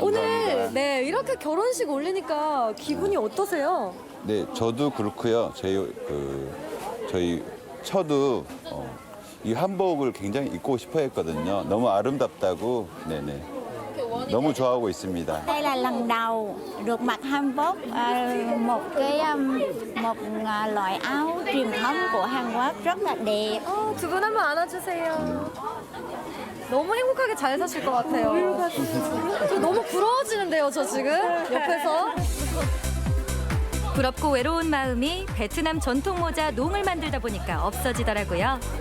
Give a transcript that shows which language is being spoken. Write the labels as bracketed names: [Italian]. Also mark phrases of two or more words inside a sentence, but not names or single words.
[Korean] 오늘 이렇게 결혼식 올리니까 기분이 어떠세요? 네, 저도 그렇고요. 저희 처도 이 한복을 굉장히 입고 싶어 했거든요. 너무 아름답다고, 네네. 너무 좋아하고 있습니다. [Vietnamese] Đây là lần đầu được mặc hanbok, một loại áo truyền thống của Hàn Quốc rất là đẹp. [Korean] 두 분 한번 안아주세요. 너무 행복하게 잘 사실 것 같아요. 저 너무 부러워지는데요, 저 지금 옆에서. 부럽고 외로운 마음이 베트남 전통 모자 농을 만들다 보니까 없어지더라고요.